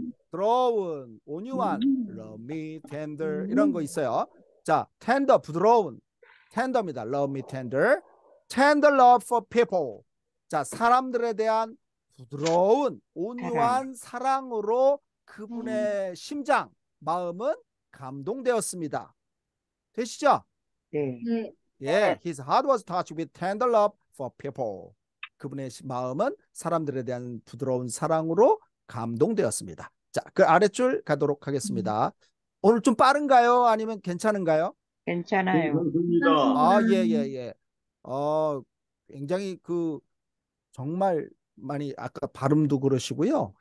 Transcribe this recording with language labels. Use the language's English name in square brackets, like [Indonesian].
[Korean] 부드러운, 온유한, [English] love me tender [Korean] 이런 거 있어요. 자, tender 부드러운, tender입니다. [English] love me tender, tender love for people. [Korean] 자, 사람들에 대한 부드러운, 온유한 사랑으로 그분의 심장, 마음은 감동되었습니다. 되시죠? 네. 네. [English] 예, his heart was touched with tender love for people. [Korean] 그분의 마음은 사람들에 대한 부드러운 사랑으로 감동되었습니다. 자, 그 아랫줄 가도록 하겠습니다. 오늘 좀 빠른가요? 아니면 괜찮은가요? 괜찮아요. 괜찮습니다. 예. 굉장히 정말 많이 아까 발음도 그러시고요.